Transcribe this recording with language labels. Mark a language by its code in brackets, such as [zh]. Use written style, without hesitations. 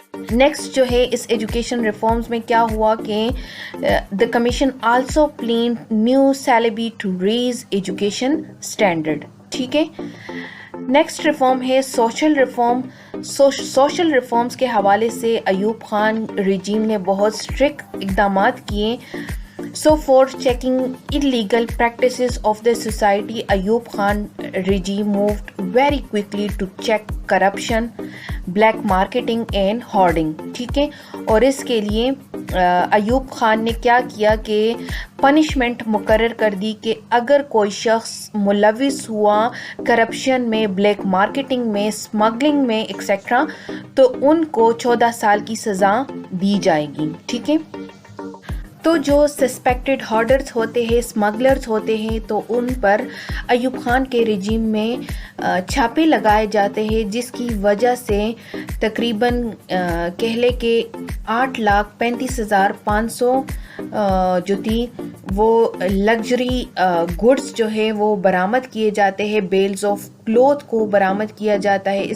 [ur] Next جو ہے اس education reforms میں کیا ہوا کہ [en] The commission also planned new syllabi to raise education standard. [ur] ٹھیک ہے، نیکسٹ ریفارم ہے سوشل ریفارم. سوشل ریفارمز کے حوالے سے ایوب خان رجیم نے بہت اسٹرکٹ اقدامات کیے. [en] So for checking illegal practices of the society, Ayub Khan regime moved very quickly to check corruption, black marketing and hoarding. [ur] ٹھیک ہے، اور اس کے لیے ایوب خان نے کیا کیا کہ پنشمنٹ مقرر کر دی کہ اگر کوئی شخص ملوث ہوا کرپشن میں، بلیک مارکیٹنگ میں، اسمگلنگ میں ایکسیٹرا، تو ان کو 14 سال کی سزا دی جائے گی. ٹھیک ہے، تو جو سسپیکٹڈ ہارڈرز ہوتے ہیں، اسمگلرز ہوتے ہیں، تو ان پر ایوب خان کے رجیم میں چھاپے لگائے جاتے ہیں، جس کی وجہ سے تقریباً کہہ لے کہ 8,35,500 جو تھی وہ لگژری گڈس جو ہے وہ برآمد کیے جاتے ہیں، [en] bales of cloth [ur] کو برآمد کیا جاتا ہے.